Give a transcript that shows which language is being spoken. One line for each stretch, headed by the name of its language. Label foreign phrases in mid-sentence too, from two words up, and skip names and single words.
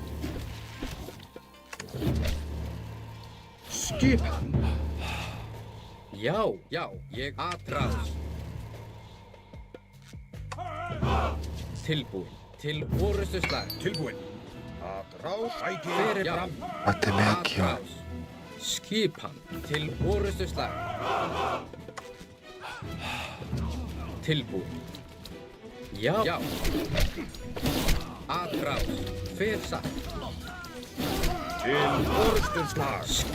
Icelandic: Skipan. já, ég atrás. Tilbúin til orustuslag. Tilbúin. Atrás. Sækið Fyrir fram.
Portuguese: Até bem aqui, ó. Atrás.
Icelandic: Skipan til orustuslag. Tilbúin. Já. Atrás. Fyrir satt. Til orustuslag.